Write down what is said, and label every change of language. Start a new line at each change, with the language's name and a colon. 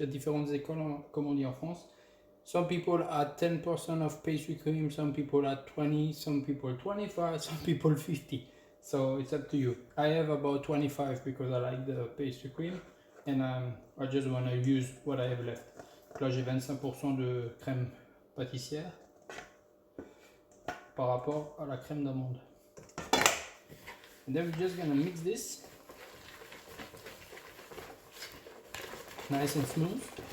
French: Il y a différentes écoles, comme on dit en France.
English: Some people add 10% of pastry cream, some people add 20, some people 25, some people 50. So it's up to you. I have about 25 because I like the pastry cream and I just want to use what I have left.
French: Donc là, j'ai 25% de crème pâtissière par rapport à la crème d'amande.
English: And then we're just gonna mix this nice and smooth.